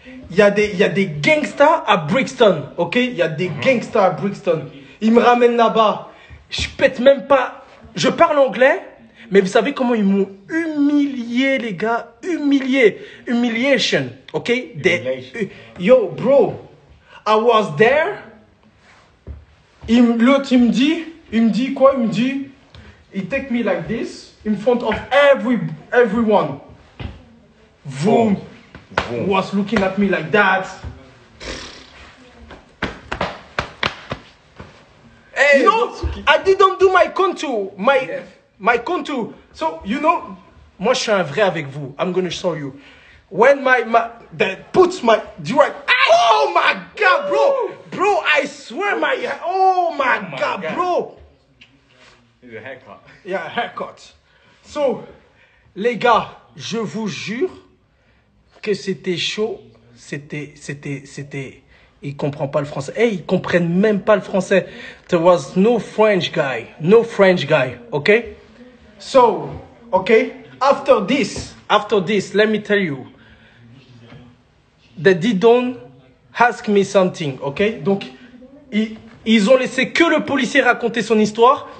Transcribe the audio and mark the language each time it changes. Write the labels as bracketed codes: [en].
[fr] Il y a des gangsters à Brixton, ok? Il y a des gangsters à Brixton. Ils me ramènent là-bas. Je pète même pas. Je parle anglais, mais vous savez comment ils m'ont humilié, les gars? [en] Humiliation, ok? Yo, bro, I was there. [fr] L'autre, il me dit quoi? Il me dit, [en] he take me like this, in front of everyone. Vroom. Was looking at me like that. Hey, You know, I didn't do my contour. My contour. So, you know, [fr] moi, je suis un vrai avec vous. [en] I'm going to show you. When that puts my direct. Oh my God, bro. Bro, I swear oh my God, God. bro. It's a haircut. Yeah, haircut. [fr] So, les gars, je vous jure que c'était chaud. C'était. Ils comprennent pas le français. Hey, ils comprennent même pas le français. [en] There was no French guy. Okay? So, okay? After this, let me tell you. They didn't ask me something, okay? [fr] Donc, ils ont laissé que le policier raconter son histoire.